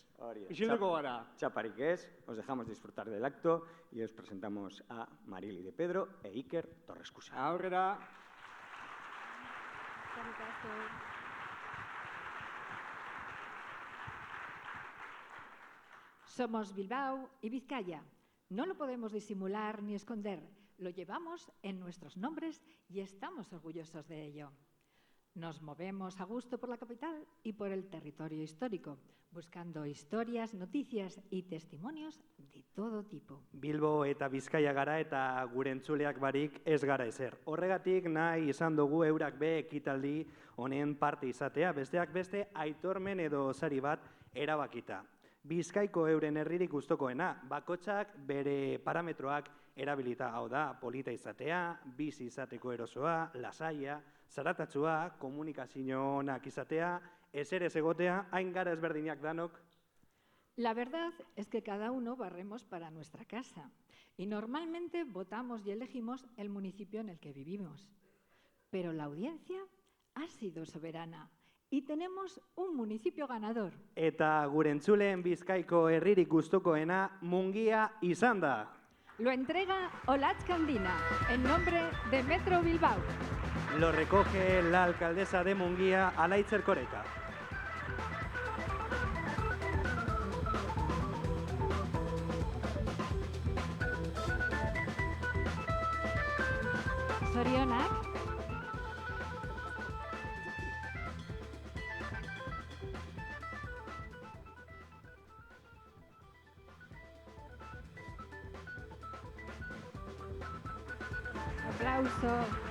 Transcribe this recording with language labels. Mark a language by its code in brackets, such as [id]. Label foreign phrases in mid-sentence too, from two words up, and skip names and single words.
[eu] Isilduko gara. Txaparik ez, [es] os dejamos disfrutar del acto y os presentamos a Marili de Pedro e Iker Torrescusa. [eu] Aurrera. [es] Somos Bilbao y Vizcaya. No lo podemos disimular ni esconder. Lo llevamos en nuestros nombres y estamos orgullosos de ello. Nos movemos a gusto por la capital y por el territorio histórico, buscando historias, noticias y testimonios de todo tipo. [eu] Bilbo eta Bizkaia gara eta gure entzuleak barik ez gara ezer. Horregatik nahi izan dugu eurak be ekitaldi honen parte izatea, besteak beste aitormen edo sari bat erabakita. Bizkaiko euren herririk gustokoena, bakotxak bere parametroak erabilita, hau da, polita izatea, bizi izateko erosoa, lasaia, zaratatsua, komunikazio onak izatea, ezer ez egotea, hain gara ezberdinak danok. [es] La verdad es que cada uno barremos para nuestra casa y normalmente votamos y elegimos el municipio en el que vivimos. Pero la audiencia ha sido soberana y tenemos un municipio ganador. [eu] Eta gure entzuleen Bizkaiko herririk gustokoena Mungia izan da. [es] Lo entrega Olatz Candina, en nombre de Metro Bilbao. Lo recoge la alcaldesa de Mungia, Alaitz Erkoreka. [eu] Zorionak. [es] Aplauso.